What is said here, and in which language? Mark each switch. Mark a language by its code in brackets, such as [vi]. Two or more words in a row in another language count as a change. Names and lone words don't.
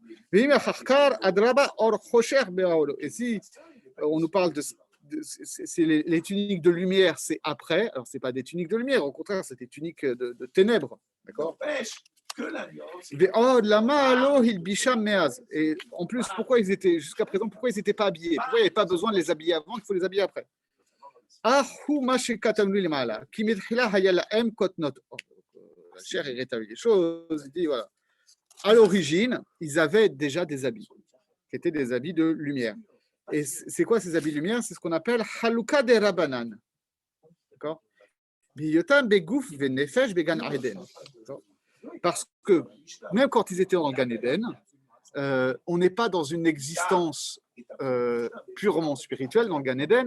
[fr] Et si on nous parle de les tuniques de lumière, c'est après. Alors, ce n'est pas des tuniques de lumière, au contraire, c'est des tuniques de ténèbres. D'accord? que l'alliance. [he] ועוד למה לא הלבישם מאז. [fr] Et en plus, pourquoi ils étaient, jusqu'à présent, pourquoi ils n'étaient pas habillés? Pourquoi il n'y avait pas besoin de les habiller avant, il faut les habiller après? [he] אהו מה שכתבנו למעלה, כי מתחילה היה להם כתנות. [fr] La chair est rétablie les choses. Il dit, voilà. À l'origine, ils avaient déjà des habits, qui étaient des habits de lumière. Et c'est quoi ces habits de lumière? C'est ce qu'on appelle [arc] חלוקא דרבנן. [fr] D'accord? Parce que même quand ils étaient en Gan Eden, on n'est pas dans une existence purement spirituelle dans le Gan Eden.